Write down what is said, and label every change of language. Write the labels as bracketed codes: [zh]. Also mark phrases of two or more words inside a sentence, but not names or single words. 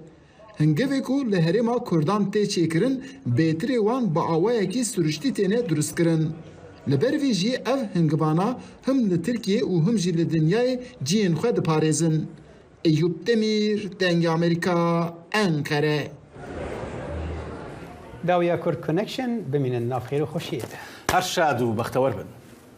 [ku] Hingevê ku li Herêma Kurdan tê çêkirin, bêtirê wan bi awayekî sürüştî têne durustkirin. Li ber vê jî ev hingivana him li Tirkiye û him jî li dinyayê ciyên xwe diparêzin. Eyüp Demir, Dengê Amerîka, Ankara. داویا کورد کنکشن بمینن نافخیر و خوشیت هەر شاد و بەختەوەر بن.